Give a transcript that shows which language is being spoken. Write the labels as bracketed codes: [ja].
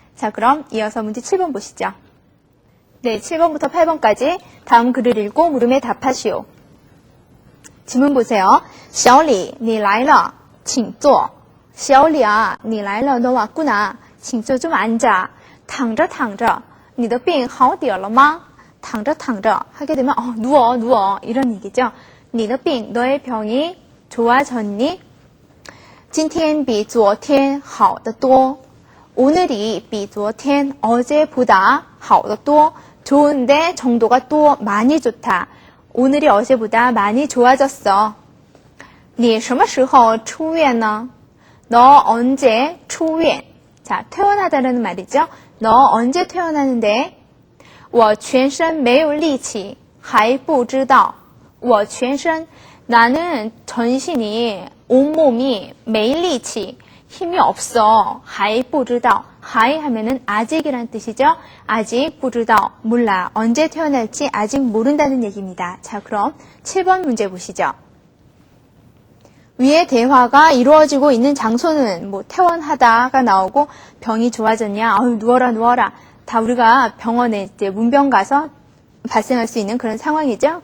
[ko] 자, 그럼 이어서 문제 7번 보시죠. 네, 7번부터 8번까지 다음 글을 읽고 물음에 답하시오. 지문 보세요. [zh] 小李,你来了,请坐. 小李啊,你来了, [ko] 너 왔구나. [zh] 请坐, [ko] 좀 앉아. [zh] 躺着躺着,你的病好点了吗? 躺着躺着 [ko] 하게 되면 누워 이런 얘기죠. [zh] 你的病, [ko] 너의 병이 좋아졌니? [zh] 今天比昨天好得多. [ko] 오늘이 [zh] 比昨天 [ko] 어제보다 [zh] 好得多. [ko] 좋은데 정도가 또 많이 좋다. 오늘이 어제보다 많이 좋아졌어. [zh] 你什么时候出院呢? [ko] 너 언제 [zh] 出院? [ko] 자, 퇴원하다라는 말이죠. 너 언제 퇴원하는데? [zh] 我全身没有力气还不知道我全身 [ko] 나는 전신이 온몸이 [zh] 没力气 [ko] 힘이 없어 [zh] 还不知道 [ko] 还 하면은 아직이란 뜻이죠. 아직 不知道 몰라 언제 태어날지 아직 모른다는 얘기입니다. 자, 그럼 7번 문제 보시죠. 위의 대화가 이루어지고 있는 장소는 뭐 퇴원하다가 나오고 병이 좋아졌냐 어휴 누워라 다 우리가 병원에 이제 문병 가서 발생할 수 있는 그런 상황이죠.